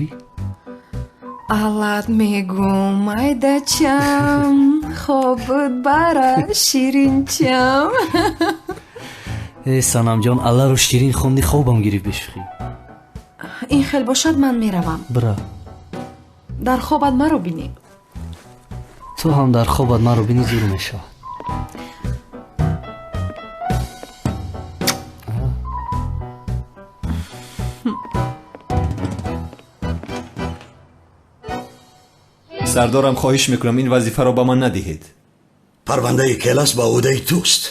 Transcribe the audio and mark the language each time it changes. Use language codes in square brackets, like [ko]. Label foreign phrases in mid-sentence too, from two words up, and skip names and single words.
[tg] аллат мегӯ майдачам, хобут бара ширинчам. санамҷон, алларо ширин хонди, хобам гирифт бешухӣ. ин хел бошад, ман меравам. бира. дар хобат маро бинӣ. ту ҳам дар хобат маро бинӣ зур мешавад. [fa] سردارم خواهش میکنم این وظیفه را به من ندهید. پرونده کلاس با عهده توست.